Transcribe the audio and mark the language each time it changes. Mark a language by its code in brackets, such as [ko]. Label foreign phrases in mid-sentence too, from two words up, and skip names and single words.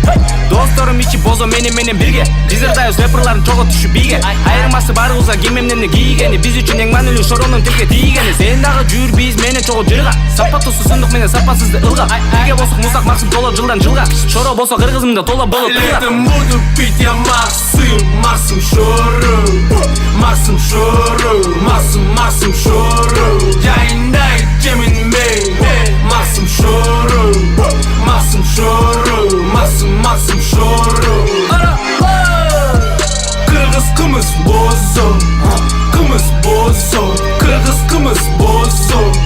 [ky] Досторум ичип бозо менен бирге. Биз ырдайбыз рэперлардын чого түшүп бийге. Айырмасы барыбызга ким эмнени кийгени. Биз үчүн эң маанилүү шоронун тилге тийгени. Сен дагы жүр биз менен чого жырга. Сапаттуу сусундук менен сапасызды ылга. Бирге болсок музак максым толо жылдан жылга. Шоро болсо кыргызымда толо болуп турга. [ru] Летом буду пить я Максим шоро. Максим шоро, Максим шоро. [ky] Жайында ичемин мен, Максим шоро. Максим шоро, Максим шоро. Кыргыз кымыз бозо, кыргыз кымыз бозо.